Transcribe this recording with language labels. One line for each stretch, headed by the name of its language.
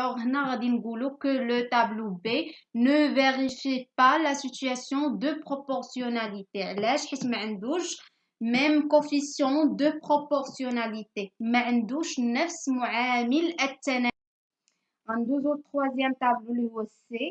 French: alors
Arabic: هنا غادي نقولوا
French: que le tableau B ne vérifie pas la situation de proportionnalité.
Arabic: علاش؟ حيت ما عندوش
French: même coefficient de proportionnalité،
Arabic: ما عندوش نفس معامل التناسب. غندوزو
French: troisième tableau
Arabic: اللي هو C.